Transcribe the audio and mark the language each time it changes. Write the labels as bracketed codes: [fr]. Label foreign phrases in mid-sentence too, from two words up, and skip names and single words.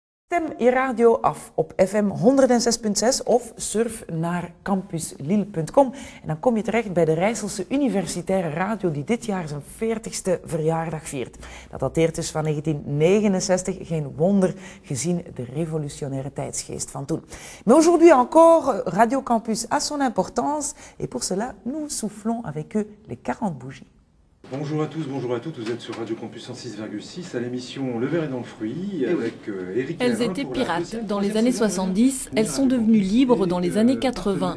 [nl] Stem je radio af op FM 106.6 of surf naar campuslille.com. En dan kom je terecht bij de Rijsselse Universitaire Radio die dit jaar zijn 40ste verjaardag viert. Dat dateert dus van 1969, geen wonder gezien de revolutionaire tijdsgeest van toen. [fr] Mais aujourd'hui encore, Radio Campus a son importance et pour cela, nous soufflons avec eux les 40 bougies. Bonjour à tous, bonjour à toutes, vous êtes sur Radio Campus 106,6 à l'émission Le verre est dans le fruit avec Eric. Elles étaient pirates dans les années 70, elles sont devenues libres dans les années 80.